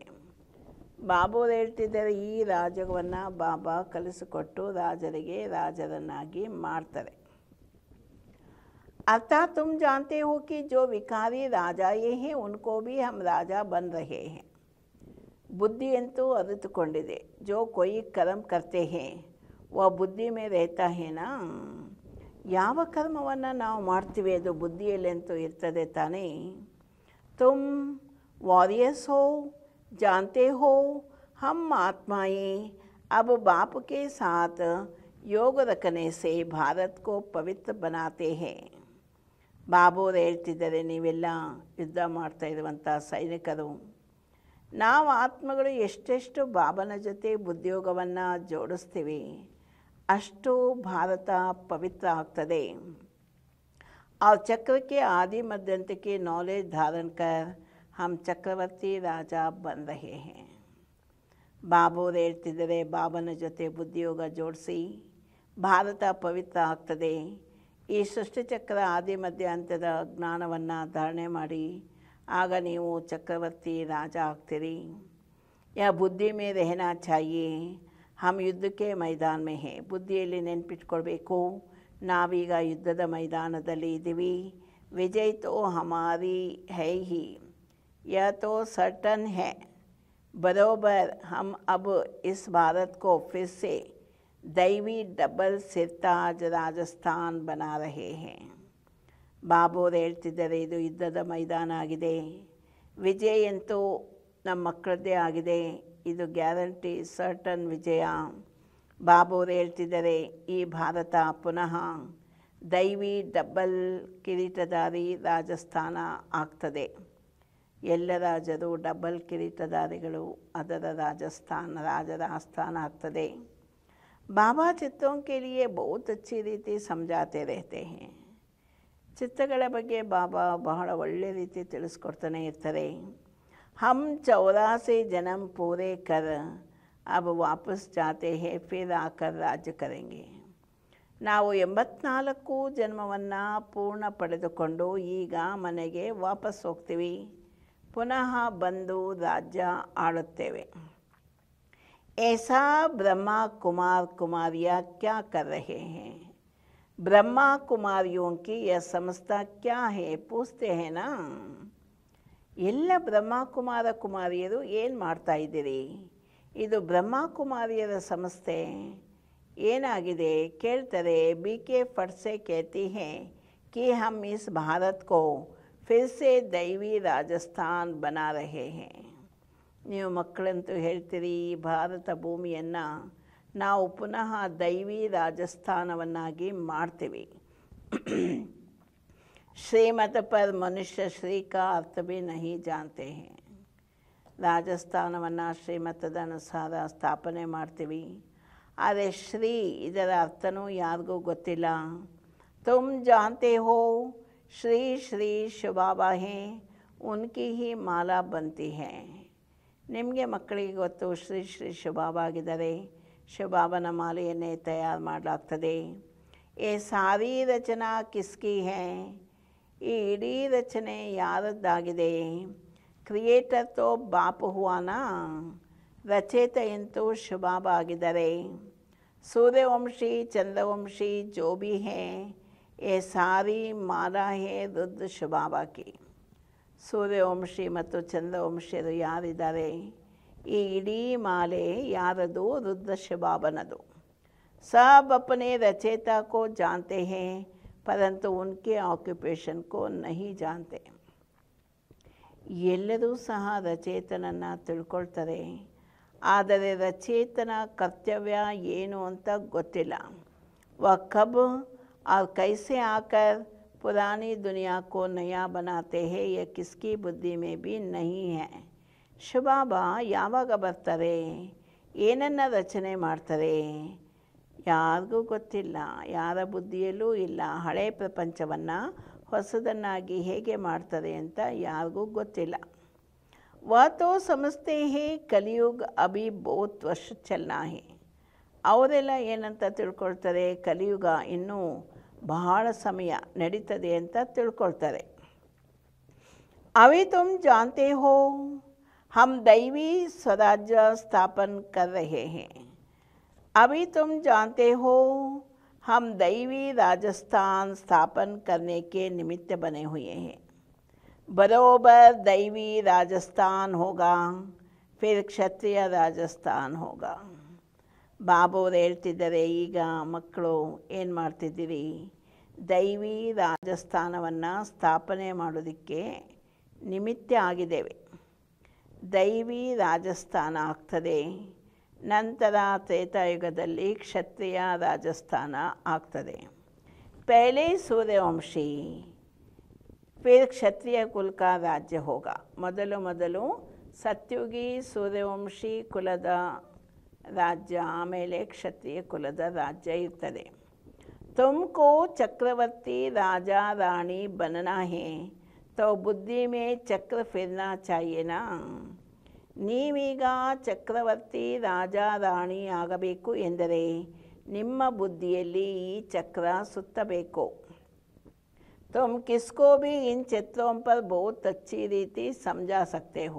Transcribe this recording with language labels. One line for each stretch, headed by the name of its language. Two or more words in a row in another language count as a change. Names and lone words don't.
Kannada: ಬಾಬು ಹೇಳ್ತಿದ್ದಾರೆ, ಈ ರಾಜವನ್ನು ಬಾಬಾ ಕಲಿಸಿಕೊಟ್ಟು ರಾಜರಿಗೆ ರಾಜರನ್ನಾಗಿ ಮಾಡ್ತಾರೆ।
Hindi: अर्थात तुम जानते हो कि जो विकारी राजाएं हैं उनको भी हम राजा बन रहे हैं।
Kannada: ಬುದ್ಧಿಯಂತೂ ಅರಿತುಕೊಂಡಿದೆ,
Hindi: जो कोई कर्म करते हैं वह बुद्धि में रहता है ना।
Kannada: ಯಾವ ಕರ್ಮವನ್ನು ನಾವು ಮಾಡ್ತೀವಿ ಅದು ಬುದ್ಧಿಯಲ್ಲಿ ಅಂತೂ ಇರ್ತದೆ ತಾನೇ.
Hindi: ತುಮ್ वॉरियर्स हो, जानते हो हम आत्माएं अब बाप के साथ योग रखने से भारत को पवित्र बनाते हैं.
Kannada: ಬಾಬೋರು ಹೇಳ್ತಿದ್ದಾರೆ, ನೀವೆಲ್ಲ ಯುದ್ಧ ಮಾಡ್ತಾ ಇರುವಂಥ ಸೈನಿಕರು, ನಾವು ಆತ್ಮಗಳು ಎಷ್ಟೆಷ್ಟು ಬಾಬನ ಜೊತೆ ಉದ್ಯೋಗವನ್ನು ಜೋಡಿಸ್ತೀವಿ ಅಷ್ಟು ಭಾರತ ಪವಿತ್ರ ಆಗ್ತದೆ.
Hindi: और चक्र के आदि मध्यंत के नॉलेज धारण कर हम चक्रवर्ती राजा बन रहे हैं.
Kannada: ಬಾಬೋರು ಹೇಳ್ತಿದ್ದಾರೆ, ಬಾಬನ ಜೊತೆ ಬುದ್ಧಿಯೋಗ ಜೋಡಿಸಿ ಭಾರತ ಪವಿತ್ರ ಆಗ್ತದೆ. ಈ ಸೃಷ್ಟಿಚಕ್ರ ಆದಿ ಮಧ್ಯಾಂತದ ಜ್ಞಾನವನ್ನು ಧಾರಣೆ ಮಾಡಿ ಆಗ ನೀವು ಚಕ್ರವರ್ತಿ ರಾಜ ಆಗ್ತೀರಿ.
Hindi: या बुद्धि में रहना चाहिए, हम युद्ध के मैदान में है.
Kannada: ಬುದ್ಧಿಯಲ್ಲಿ ನೆನ್ಪಿಟ್ಕೊಳ್ಬೇಕು, ನಾವೀಗ ಯುದ್ಧದ ಮೈದಾನದಲ್ಲಿ ಇದ್ದೀವಿ.
Hindi: विजय तो हमारी है ही, यह तो सर्टन है. बरोबर हम अब इस भारत को फिर से दैवी डबल सिरताज राजस्थान बना रहे हैं.
Kannada: ಬಾಬೋರು ಹೇಳ್ತಿದ್ದಾರೆ, ಇದು ಯುದ್ಧದ ಮೈದಾನ ಆಗಿದೆ, ವಿಜಯ ಅಂತೂ ನಮ್ಮ ಮಕ್ಕಳದ್ದೇ ಆಗಿದೆ, ಇದು ಗ್ಯಾರಂಟಿ ಸರ್ಟನ್ ವಿಜಯ. ಬಾಬೋರು ಹೇಳ್ತಿದ್ದಾರೆ, ಈ ಭಾರತ ಪುನಃ ದೈವಿ ಡಬಲ್ ಕಿರೀಟಧಾರಿ ರಾಜಸ್ಥಾನ ಆಗ್ತದೆ. ಎಲ್ಲ ರಾಜರು ಡಬಲ್ ಕಿರೀಟಧಾರಿಗಳು, ಅದರ ರಾಜರ ಆಸ್ಥಾನ ಆಗ್ತದೆ.
Hindi: ಬಾಬಾ ಚಿತ್ತों के लिए बहुत अच्छी ರೀತಿ समझाते रहते हैं.
Kannada: ಚಿತ್ತಗಳ ಬಗ್ಗೆ ಬಾಬಾ ಬಹಳ ಒಳ್ಳೆ ರೀತಿ ತಿಳಿಸ್ಕೊಡ್ತಾನೆ ಇರ್ತಾರೆ.
Hindi: हम 84 जन्म पूरे कर अब वापस जाते हैं, फिर आकर राज्य करेंगे.
Kannada: ನಾವು 84 ಜನ್ಮವನ್ನು ಪೂರ್ಣ ಪಡೆದುಕೊಂಡು ಈಗ ಮನೆಗೆ ವಾಪಸ್ ಹೋಗ್ತೀವಿ, ಪುನಃ ಬಂದು ರಾಜ್ಯ ಆಳುತ್ತೇವೆ.
Hindi: ऐसा ब्रह्मा कुमार कुमारियाँ क्या कर रहे हैं? ब्रह्मा कुमारियों की यह समझता क्या है पूछते हैं ना.
Kannada: ಎಲ್ಲ ಬ್ರಹ್ಮ ಕುಮಾರ ಕುಮಾರಿಯರು ಏನು ಮಾಡ್ತಾ ಇದ್ದೀರಿ, ಇದು ಬ್ರಹ್ಮ ಕುಮಾರಿಯರ ಸಂಸ್ಥೆ ಏನಾಗಿದೆ ಕೇಳ್ತಾರೆ.
Hindi: बी के फट से कहती हैं कि हम इस भारत को फिर से दैवी राजस्थान बना रहे हैं.
Kannada: ನೀವು ಮಕ್ಕಳಂತೂ ಹೇಳ್ತೀರಿ, ಈ ಭಾರತ ಭೂಮಿಯನ್ನು ನಾವು ಪುನಃ ದೈವಿ ರಾಜಸ್ಥಾನವನ್ನಾಗಿ ಮಾಡ್ತೀವಿ.
Hindi: श्रीमत पर मनुष्य श्री का अर्थ भी नहीं जानते हैं.
Kannada: ರಾಜಸ್ಥಾನವನ್ನು ಶ್ರೀಮತದ ಅನುಸಾರ ಸ್ಥಾಪನೆ ಮಾಡ್ತೀವಿ, ಆದರೆ ಶ್ರೀ ಇದರ ಅರ್ಥನೂ ಯಾರಿಗೂ ಗೊತ್ತಿಲ್ಲ.
Hindi: तुम जानते हो श्री श्री शिवबाबा है, उनकी ही माला बनती है.
Kannada: ನಿಮಗೆ ಮಕ್ಕಳಿಗೆ ಗೊತ್ತು, ಶ್ರೀ ಶ್ರೀ ಶಿವಬಾಬಾ ಆಗಿದ್ದಾರೆ, ಶಿವಬಾಬನ ಮಾಲೆಯನ್ನೇ ತಯಾರು ಮಾಡಲಾಗ್ತದೆ.
Hindi: ये सारी रचना किसकी है,
Kannada: ಈ ಇಡೀ ರಚನೆ ಯಾರದ್ದಾಗಿದೆ?
Hindi: क्रिएटर तो बाप हुआ ना,
Kannada: ರಚಯಿತ ಎಂತೂ ಶಿವಬಾಬಾ ಆಗಿದ್ದಾರೆ.
Hindi: सूर्यवंशी चंद्रवंशी जो भी है, ये सारी माला है रुद्र ಶಿವಬಾಬಾ की.
Kannada: ಸೂರ್ಯವಂಶಿ ಮತ್ತು ಚಂದ್ರವಂಶಿಯರು ಯಾರಿದ್ದಾರೆ, ಈ ಇಡೀ ಮಾಲೆ ಯಾರದು? ರುದ್ರ ಶಿವಬಾಬನದು.
Hindi: सब अपने रचयिता को जानते हैं परंतु उनके ऑक्युपेशन को नहीं जानते.
Kannada: ಎಲ್ಲರೂ ಸಹ ರಚಯಿತನನ್ನು ತಿಳ್ಕೊಳ್ತಾರೆ, ಆದರೆ ರಚಯಿತನ ಕರ್ತವ್ಯ ಏನು ಅಂತ ಗೊತ್ತಿಲ್ಲ.
Hindi: वह कब और कैसे आकर पुरानी दुनिया को नया बनाते हैं, यह किसकी बुद्धि में भी नहीं है.
Kannada: ಶಿವಬಾಬಾ ಯಾವಾಗ ಬರ್ತಾರೆ, ಏನನ್ನು ರಚನೆ ಮಾಡ್ತಾರೆ, ಯಾರಿಗೂ ಗೊತ್ತಿಲ್ಲ, ಯಾರ ಬುದ್ಧಿಯಲ್ಲೂ ಇಲ್ಲ. ಹಳೆ ಪ್ರಪಂಚವನ್ನು ಹೊಸದನ್ನಾಗಿ ಹೇಗೆ ಮಾಡ್ತಾರೆ ಅಂತ ಯಾರಿಗೂ ಗೊತ್ತಿಲ್ಲ.
Hindi: वह तो समझते हैं कलयुग अभी बहुत वर्ष चलना है.
Kannada: ಅವರೆಲ್ಲ ಏನಂತ ತಿಳ್ಕೊಳ್ತಾರೆ, ಕಲಿಯುಗ ಇನ್ನೂ ಬಹಳ ಸಮಯ ನಡೀತದೆ ಅಂತ ತಿಳ್ಕೊಳ್ತಾರೆ.
Hindi: अभी तुम जानते हो हम दैवी स्वराज्य स्थापन कर रहे हैं. अभी तुम जानते हो हम दैवी राजस्थान स्थापन करने के निमित्त बने हुए हैं. बरोबर दैवी राजस्थान होगा, फिर क्षत्रिय राजस्थान होगा.
Kannada: ಬಾಬೋರು ಹೇಳ್ತಿದ್ದಾರೆ, ಈಗ ಮಕ್ಕಳು ಏನು ಮಾಡ್ತಿದ್ದೀರಿ, ದೈವಿ ರಾಜಸ್ಥಾನವನ್ನು ಸ್ಥಾಪನೆ ಮಾಡೋದಕ್ಕೆ ನಿಮಿತ್ತ ಆಗಿದ್ದೇವೆ. ದೈವಿ ರಾಜಸ್ಥಾನ ಆಗ್ತದೆ. ನಂತರ ತ್ರೇತಾಯುಗದಲ್ಲಿ ಕ್ಷತ್ರಿಯ ರಾಜಸ್ಥಾನ ಆಗ್ತದೆ.
Hindi: पहले सूर्यवंशी फिर क्षत्रिय कुल का राज्य होगा.
Kannada: ಮೊದಲು ಸತ್ಯುಗಿ ಸೂರ್ಯವಂಶಿ ಕುಲದ ರಾಜ್ಯ, ಆಮೇಲೆ ಕ್ಷತ್ರಿಯ ಕುಲದ ರಾಜ್ಯ ಇರ್ತದೆ.
Hindi: तुमको चक्रवर्ती राजा रानी बनना है तो बुद्धि में चक्र फिरना चाहिए ना.
Kannada: ನೀವೀಗ ಚಕ್ರವರ್ತಿ ರಾಜಾ ರಾಣಿ ಆಗಬೇಕು ಎಂದರೆ ನಿಮ್ಮ ಬುದ್ಧಿಯಲ್ಲಿ ಈ ಚಕ್ರ ಸುತ್ತಬೇಕು.
Hindi: तुम किसको भी इन चित्रों पर बहुत अच्छी ರೀತಿ समझा सकते हो.